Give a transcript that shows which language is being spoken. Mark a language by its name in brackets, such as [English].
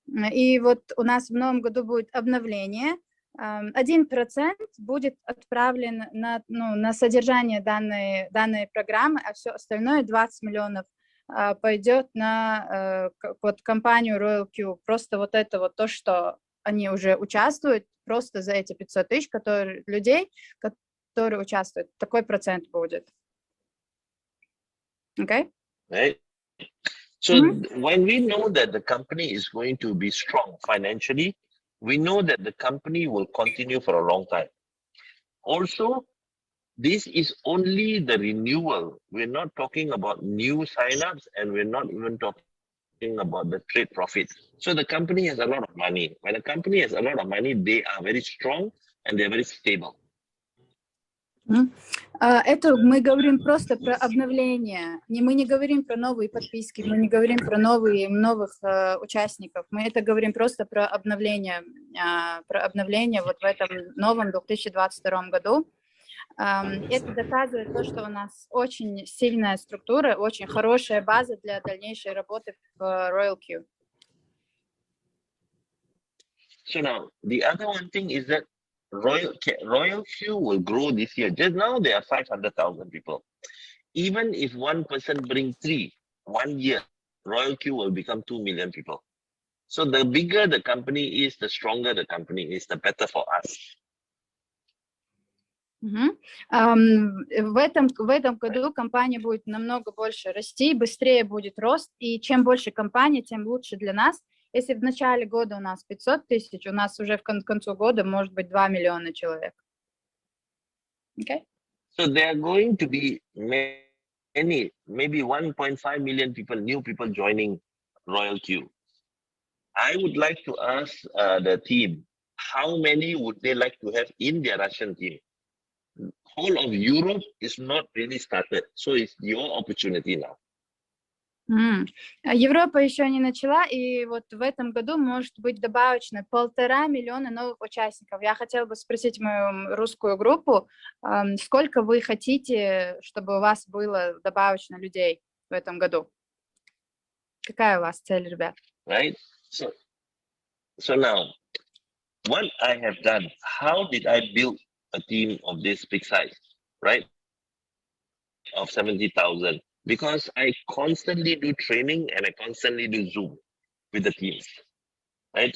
[Russian] И вот у нас в новом году будет обновление. 1% будет отправлен на содержание данной программы, а все остальное, 20 миллионов, пойдет на вот компанию RoyalQ. Просто вот это вот то, что они уже участвуют, просто за эти 500 тысяч людей, которые участвуют. Такой процент будет. [English] Okay? Right. So when we know that the company is going to be strong financially, we know that the company will continue for a long time. Also, this is only the renewal. We're not talking about new signups, and we're not even talking about the trade profit. So the company has a lot of money. When a company has a lot of money, they are very strong and they're very stable. [Russian] Это мы говорим просто про обновление. Мы не говорим про новые подписки, мы не говорим про новых участников. Мы это говорим просто про обновление вот в этом новом 2022 году. Это доказывает то, что у нас очень сильная структура, очень хорошая база для дальнейшей работы в RoyalQ. [English] So now, the other one thing is that RoyalQ will grow this year. Just now, there are 500,000 people. Even if one person brings 1 year, RoyalQ will become 2 million people. So the bigger the company is, the stronger the company is, the better for us. [Russian] В этом году компания будет намного больше расти, быстрее будет рост, и чем больше компаний, тем лучше для нас. Если в начале года у нас 500 тысяч, у нас уже к концу года может быть 2 миллиона человек. [English] Okay? So there are going to be maybe 1.5 million people, new people joining RoyalQ. I would like to ask the team, how many would they like to have in their Russian team? whole of Europe is not really started. So it's your opportunity now. [Russian] Европа еще не начала, и вот в этом году может быть добавочно 1,5 миллиона новых участников. Я хотела бы спросить мою русскую группу, сколько вы хотите, чтобы у вас было добавочно людей в этом году? Какая у вас цель, ребят? [English] Right? So now, what I have done, how did I build a team of this big size, right? Of 70,000. Because I constantly do training and I constantly do Zoom with the teams, right?